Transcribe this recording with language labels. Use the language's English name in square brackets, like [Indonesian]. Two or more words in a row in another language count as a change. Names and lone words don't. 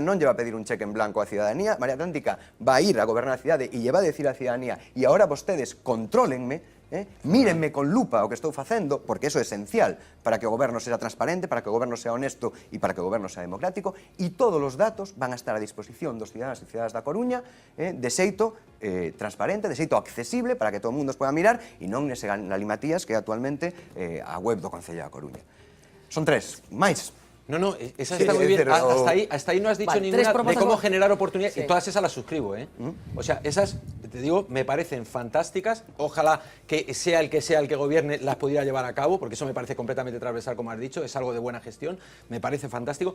[Galician] non lle va a pedir un cheque en blanco á cidadanía, a Marea Atlántica va a ir a gobernar a cidade e lle va a decir á cidadanía e agora vostedes contrólenme, mírenme con lupa o que estou facendo, porque eso é esencial para que o goberno sea transparente, para que o goberno sea honesto e para que o goberno sea democrático, e todos os datos van a estar a disposición dos cidadáns e cidadanas da Coruña de xeito transparente, de xeito accesible para que todo o mundo os pueda mirar e non nese galimatías que é actualmente a web do Concello da Coruña. Son 3, máis. [Spanish] No, esa está muy bien. Hasta ahí no has dicho ninguna de cómo generar oportunidades. Sí. Y todas esas las suscribo, ¿eh? O sea, esas, te digo, me parecen fantásticas. Ojalá que sea el que gobierne las pudiera llevar a cabo, porque eso me parece completamente transversal, como has dicho. Es algo de buena gestión. Me parece fantástico.